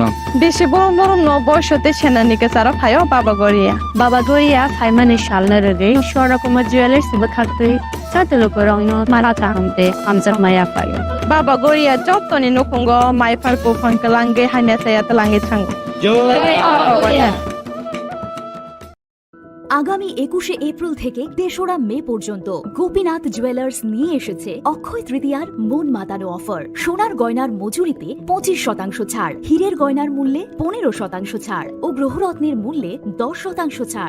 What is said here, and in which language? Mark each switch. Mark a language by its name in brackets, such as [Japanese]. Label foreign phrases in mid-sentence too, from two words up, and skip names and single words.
[Kok Borok] बेसे बरम बरम न बयसते सेनानिके सारा फायो बाबा गोरिया फाइमाने शालना रगे शोरा कुमा ज्वेलर्स बखाते साते लुकुरंग न मारा तांते हमजर माया फायो बाबा गोरिया जतनि नखंगो माइफारको फंकलांगे हाने साया तलांगे थांगो जय [Bangla] আগামী 21শে এপ্রিল থেকে ৩রা মে পর্যন্ত গোপীনাথ জুয়েলার্স নিয়ে এসেছে অক্ষয় তৃতীয়ার মন মাতানো অফার। সোনার গয়নার মজুরিতে 25% ছাড়, হীরের গয়নার মূল্যে 15% ছাড় ও গ্রহরত্নের মূল্যে 10% ছাড়।